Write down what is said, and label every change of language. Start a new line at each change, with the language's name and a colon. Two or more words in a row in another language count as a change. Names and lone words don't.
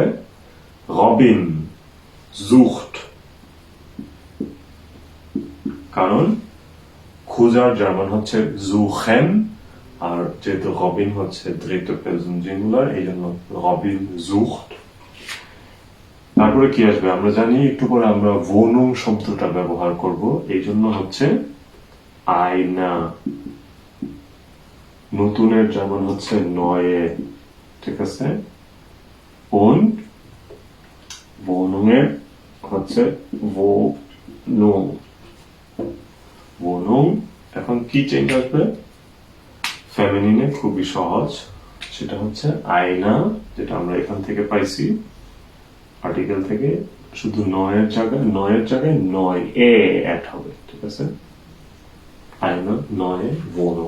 German: Robin sucht,
Bangla: কারণ খুঁজার জার্মান হচ্ছে সুখেন, আর যেহেতু রবিন হচ্ছে দ্বিতীয়
English: person singular,
Bangla: এই জন্য
German: Robin sucht.
Bangla: তারপরে কি আসবে? আমরা জানি একটু পরে আমরা ভোনুম শব্দটা ব্যবহার করব, এই জন্য হচ্ছে আয়না। নতুনের জার্মান হচ্ছে নয়ে। ঠিক আছে,
German: und wohnungen হচ্ছে wohnung, wohnung।
Bangla: এখন কি চেঞ্জ আসবে? ফেমিনিনে খুবই সহজ, সেটা হচ্ছে আয়না, যেটা আমরা এখান থেকে পাইছি আর্টিকেল থেকে, শুধু নয়ের জায়গায় নয় এ অ্যাড হবে। ঠিক আছে,
German: eine neue Wohnung.